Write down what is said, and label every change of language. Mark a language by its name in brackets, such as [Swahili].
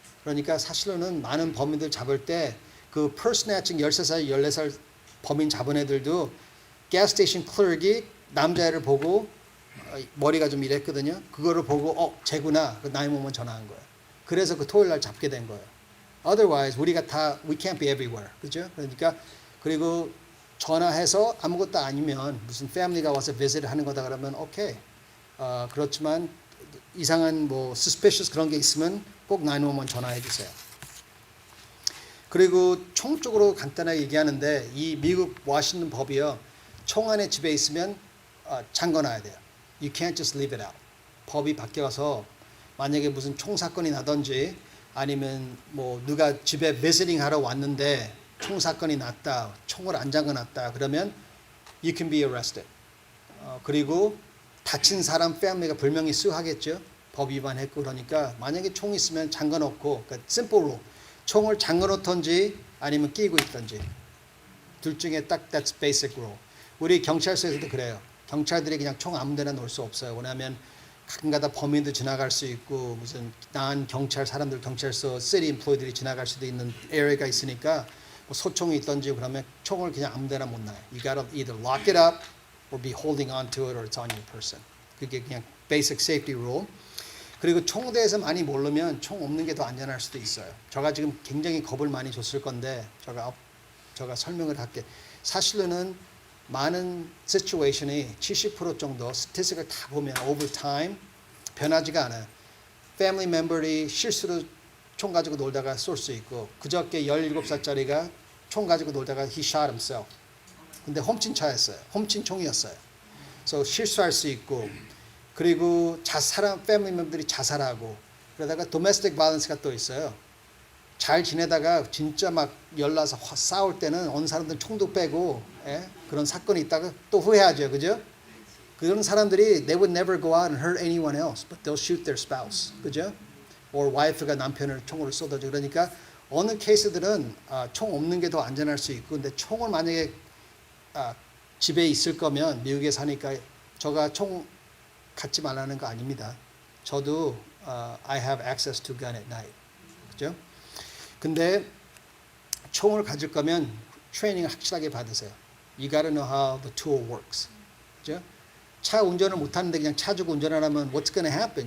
[Korean] 그러니까 사실로는 많은 범인들 잡을 때 그 purse snatching 13살, 14살 범인 잡은 애들도 gas station clerk이 남자애를 보고 머리가 좀 이랬거든요. 그거를 보고 쟤구나. 그 911 전화한 거예요. 그래서 그 토요일 날 잡게 된 거예요. [English] Otherwise [Korean] 우리가 다 [English] we can't be everywhere. [Korean] 그죠? 그러니까 그리고 전화해서 아무것도 아니면 무슨 패밀리가 와서 visit 하는 거다 그러면 오케이. 그렇지만 이상한 뭐 suspicious 그런 게 있으면 꼭 911 전화해 주세요. 그리고 총 쪽으로 간단하게 얘기하는데 이 미국 워싱턴 법이요. 총 안에 집에 있으면 잠궈놔야 돼요. [English] You can't just leave it out. [Korean] 법이 바뀌어서 만약에 무슨 총 사건이 나든지 아니면 뭐 누가 집에 visiting 하러 왔는데 총 사건이 났다. 총을 안 잠궈놨다. 그러면 [English] you can be arrested. [Korean] 그리고 다친 사람 패밀리가 불명예 수하겠죠. 법 위반했고 그러니까 만약에 총 있으면 잠궈놓고 그러니까 simple rule. 총을 잠궈놓던지 아니면 끼고 있던지 둘 중에 딱 [English] that's basic rule. [Korean] 우리 경찰서에서도 그래요. 경찰들이 그냥 총 아무데나 놓을 수 없어요. 왜냐하면 가끔가다 범인도 지나갈 수 있고 무슨 난 경찰 사람들 경찰서 city employee들이 지나갈 수도 있는 area가 있으니까 뭐 소총이 있던지 그러면 총을 그냥 아무데나 못 놔요. [English] You gotta either lock it up or be holding on to it or it's on your person. [Korean] 그게 그냥 basic safety rule. 그리고 총에 대해서 많이 모르면 총 없는 게 더 안전할 수도 있어요. 제가 지금 굉장히 겁을 많이 줬을 건데 제가 설명을 할게. 사실은 많은 situation이 70% 정도 스태티스틱을 다 보면 over time 변하지가 않아요. 패밀리 멤버들이 실수로 총 가지고 놀다가 쏠 수 있고 그저께 17살짜리가 총 가지고 놀다가 [English] he shot himself. [Korean] 근데 훔친 차였어요. 훔친 총이었어요. 그래서 실수할 수 있고 그리고 패밀리 멤버들이 자살하고 그러다가 domestic violence가 또 있어요. 잘 지내다가 진짜 막 열나서 싸울 때는 어느 사람들은 총도 빼고 그런 사건이 있다가 또 후회하죠. 그죠? 그런 사람들이 [English] they would never go out and hurt anyone else but they'll shoot their spouse. [Korean] 그죠? or wife가 남편을 총으로 쏘든지 그러니까 어느 케이스들은 총 없는 게 더 안전할 수 있고 근데 총을 만약에 집에 있을 거면 미국에 사니까 저가 총 갖지 말라는 거 아닙니다. 저도 [English] I have access to gun at night. [Korean] 그죠? 근데 총을 가질 거면 트레이닝을 확실하게 받으세요. [English] You gotta know how the tool works. [Korean] 그죠? 차 운전을 못 하는데 그냥 차 주고 운전하면 [English] what's gonna happen?